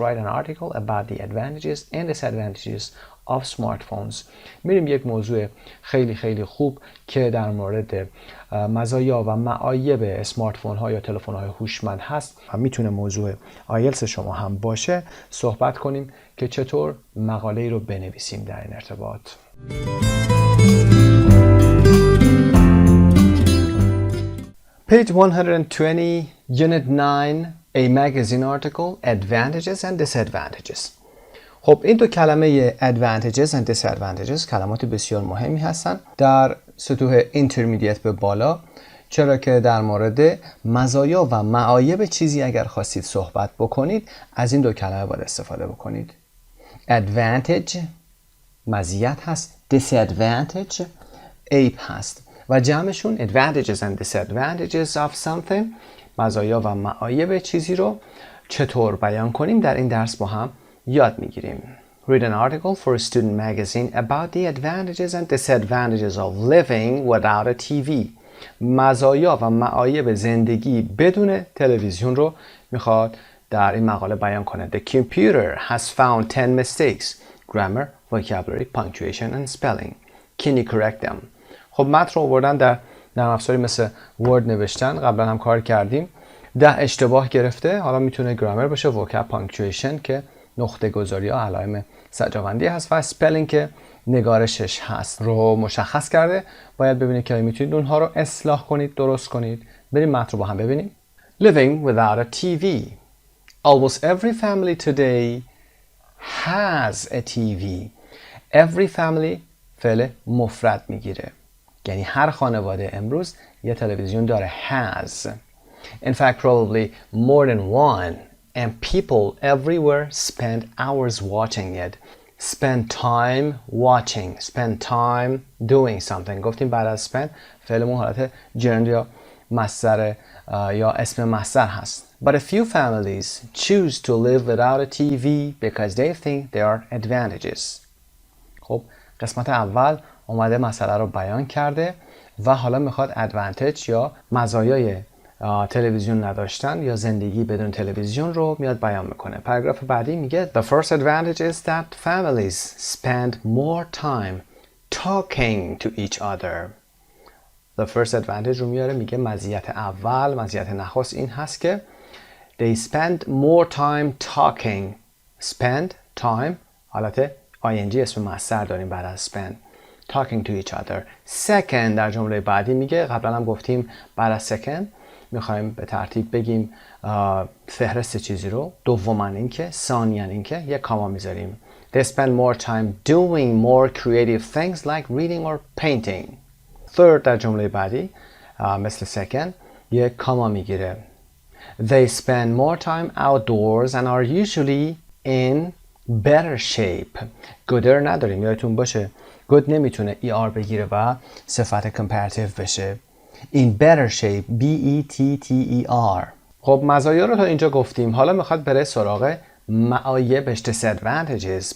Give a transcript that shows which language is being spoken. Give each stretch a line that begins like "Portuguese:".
English: Write an article about the advantages and disadvantages of smartphones.
Persian: میریم یک موضوع خیلی خیلی خوب که در مورد مزایا و معایب اسمارت فون ها یا تلفن های هوشمند هست و میتونه موضوع آیلتس شما هم باشه صحبت کنیم که چطور مقاله ای رو بنویسیم در این ارتباط.
English: Page 120 Unit 9 A magazine article Advantages and disadvantages.
Persian: خب این دو کلمه
English: advantages and disadvantages
Persian: کلمات بسیار مهمی هستند در سطوح intermediate به بالا، چرا که در مورد مزایا و معایب چیزی اگر خواستید صحبت بکنید از این دو کلمه باید استفاده بکنید. advantage مزیت هست، disadvantage عیب هست و جمعشون
English: advantages and disadvantages of something.
Persian: مزایا و معایب چیزی رو چطور بیان کنیم در این درس با هم یاد میگیریم.
English: Read an article for a student magazine about the advantages and disadvantages of living without a TV.
Persian: مزایا و معایب زندگی بدون تلویزیون رو میخواد در این مقاله بیان کنه.
English: The computer has found 10 mistakes. Grammar, vocabulary, punctuation and spelling. Can you correct them?
Persian: خب متن رو آوردن در نرم افزاری مثل ورد نوشتن، قبلا هم کار کردیم. 10 اشتباه گرفته، حالا میتونه گرامر باشه، vocab، punctuation که نقطه گذاری ها علائم زجربندی هست و spelling که نگارشش هست رو مشخص کرده. باید ببینید که میتونید اونها رو اصلاح کنید، درست کنید. بریم متن رو با هم ببینیم.
English: Living without a TV. Almost every family today has a TV. Every family
Persian: فعل مفرد میگیره، یعنی هر خانواده امروز یه تلویزیون داره.
English: has. In fact, probably more than one. And people everywhere spend hours watching it. Spend time watching. Spend time doing something.
Persian: گفتیم بعد از spend فعلمون حالت gerund یا مصدر یا اسم مصدر هست.
English: But a few families choose to live without a TV because they think there are advantages.
Persian: خب قسمت اول اومده مسئله رو بیان کرده و حالا میخواد advantage یا مزایای تلویزیون نداشتن یا زندگی بدون تلویزیون رو میاد بیان میکنه. پاراگراف بعدی میگه
English: The first advantage is that families spend more time talking to each other. The first advantage
Persian: رو میاره، میگه مزیت اول، مزیت نخست این هست که
English: They spend more time talking.
Persian: Spend time حالت ing اسم مصدر داریم بعد از spend.
English: Talking to each other.
Persian: Second در جمله بعدی میگه، قبلا هم گفتیم بعد از second میخوایم به ترتیب بگیم فهرست چیزی رو. دوما اینکه، ثانیا اینکه یک کاما میذاریم.
English: They spend more time doing more creative things like reading or painting.
Persian: Third در جمله بعدی مثل second یک کاما میگیره.
English: They spend more time outdoors and are usually in better shape.
Persian: gooder نداریم، یادتون باشه good نمیتونه er بگیره و صفت comparative بشه.
English: In better shape B-E-T-T-E-R.
Persian: خب مزایا رو تا اینجا گفتیم، حالا میخواد بره سراغ معایب disadvantages.